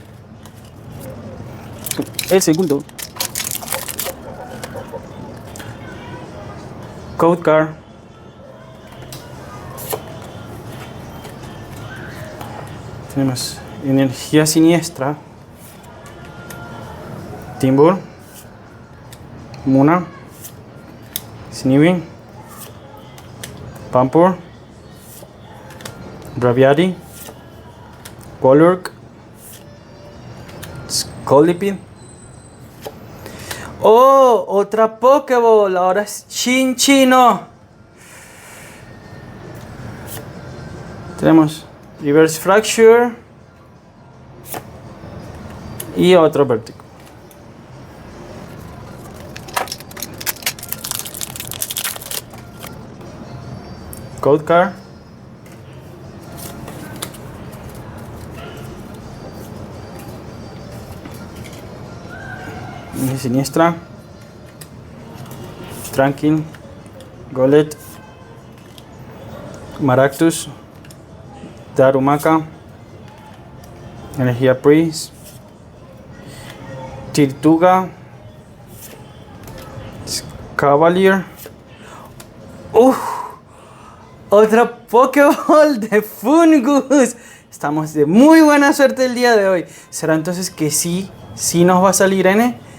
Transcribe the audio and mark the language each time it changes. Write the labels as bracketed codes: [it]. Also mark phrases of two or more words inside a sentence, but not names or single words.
[es] El segundo. Code Card. Tenemos Energía Siniestra. Timbur. Muna. Snivy. Pampur. Braviary. Golurk. Scolipede. ¡Oh! Otra Pokéball. Ahora es Chinchino. Tenemos Reverse Fracture. Y otro Vertigo. Code Card. Siniestra. Tranquil. Golett. Maractus. Darumaka. Energía Priest. Tirtuga. Cavalier. Otra Pokéball de Fungus. Estamos de muy buena suerte el día de hoy. ¿Será entonces que sí nos va a salir N?